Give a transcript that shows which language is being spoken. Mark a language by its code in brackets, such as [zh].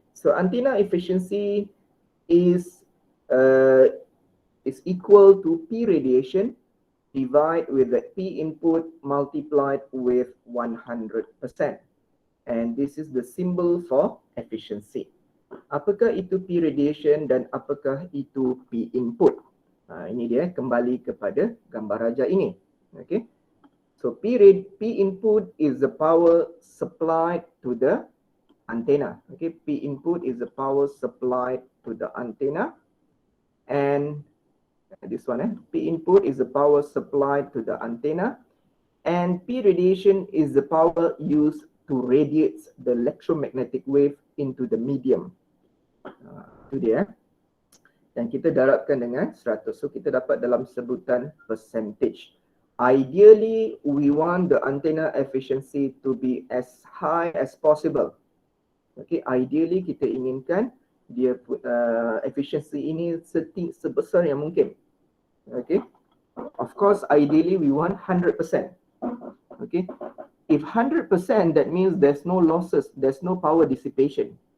[en] So antenna efficiency is equal to P radiation divided with the P input multiplied with 100%. And this is the symbol for efficiency. [ms] Apakah itu P radiation dan apakah itu P input? Ini dia, kembali kepada gambar raja ini. Okay. [en] So P input is the power supplied to the antenna. Okay. P input is the power supplied to the antenna. And this one, P input is the power supplied to the antenna. And P radiation is the power used to radiate the electromagnetic wave into the medium. [ms] Itu dia. Dan kita darabkan dengan 100. So kita dapat dalam sebutan percentage. [en] Ideally, we want the antenna efficiency to be as high as possible. [ms] Okay, ideally kita inginkan dia efficiency ini sebesar yang mungkin. [en] Okay, of course ideally we want 100%. Okay, if 100%, that means there's no losses, there's no power dissipation.